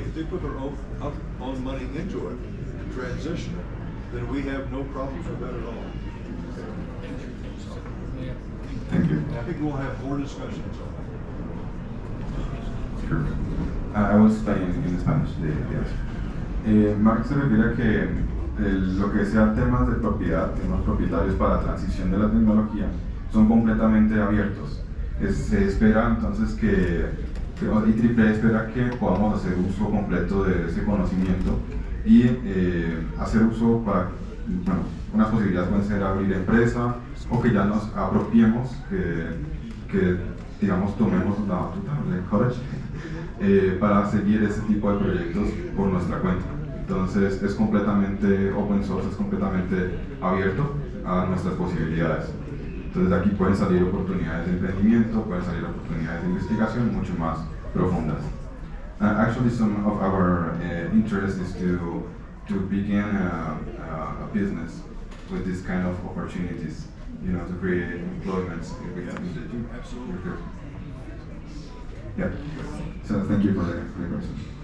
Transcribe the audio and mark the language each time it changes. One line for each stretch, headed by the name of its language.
English: If they put their own money into it and transition it, then we have no problems with that at all. Thank you. And I think we'll have more discussions on that. Sure. I will explain in Spanish. Yes.
Spanish: Mark se refiere a que lo que sea temas de propiedad, temas propietarios para transición de la tecnología, son completamente abiertos. Se espera entonces que IEEE espera que podamos hacer uso completo de ese conocimiento y hacer uso para, bueno, unas posibilidades pueden ser abrir empresa o que ya nos apropiemos, que digamos tomemos la batuta del college para seguir ese tipo de proyectos por nuestra cuenta. Entonces es completamente open source, es completamente abierto a nuestras posibilidades. Entonces de aquí pueden salir oportunidades de emprendimiento, pueden salir oportunidades de investigación mucho más profundas.
English: Actually, some of our interest is to begin a business with this kind of opportunities, you know, to create employments. Absolutely. Yeah. So thank you for the question.